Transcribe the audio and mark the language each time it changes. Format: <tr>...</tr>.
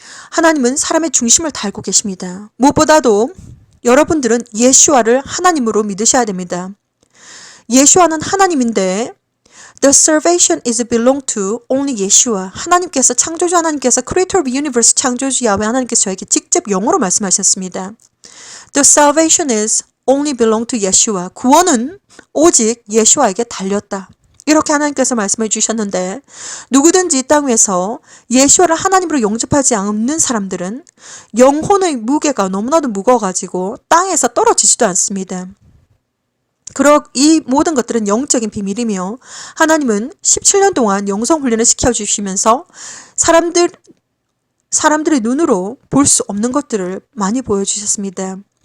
<ko>하나님은 사람의 중심을 달고 계십니다. 무엇보다도 여러분들은 예수와를 하나님으로 믿으셔야 됩니다. 예수와는 하나님인데</ko> <en>The salvation is belong to only</en> <ko>예수와 하나님께서 창조주 하나님께서</ko> <en>Creator of the Universe</en> <ko>창조주 야훼 하나님께서 저에게 직접 영어로 말씀하셨습니다.</ko> <en>The salvation is only belong to 예수와</en> <ko>구원은 오직 예수와에게 달렸다. 이렇게 하나님께서 말씀해 주셨는데 누구든지 이 땅 위에서 예수를 하나님으로 영접하지 않는 사람들은 영혼의 무게가 너무나도 무거워가지고 땅에서 떨어지지도 않습니다. 이 모든 것들은 영적인 비밀이며 하나님은 17년 동안 영성 훈련을 시켜주시면서 사람들의 눈으로 볼 수 없는 것들을 많이 보여주셨습니다.</ko>